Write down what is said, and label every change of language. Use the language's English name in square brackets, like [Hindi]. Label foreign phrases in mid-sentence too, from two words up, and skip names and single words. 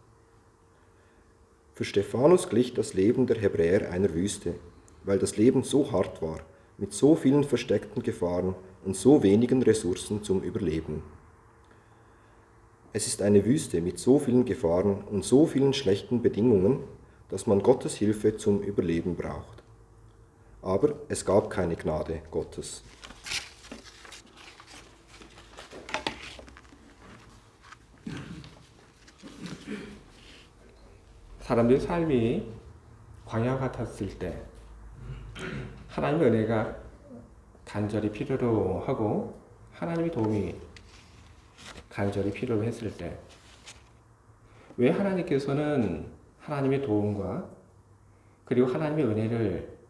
[German] Für Stephanus glich das Leben der Hebräer einer Wüste, weil das Leben so hart war, mit so vielen versteckten Gefahren und so wenigen Ressourcen zum Überleben. Es ist eine Wüste mit so vielen Gefahren und so vielen schlechten Bedingungen, dass man Gottes Hilfe zum Überleben braucht. Aber es gab keine Gnade Gottes. [Korean] 사람들의 삶이 광야 같았을 때 하나님의 은혜가 간절히 필요로 하고 하나님의 도움이 간절히 필요로 했을 때 왜 하나님께서는 하나님의 도움과 그리고 하나님의 은혜를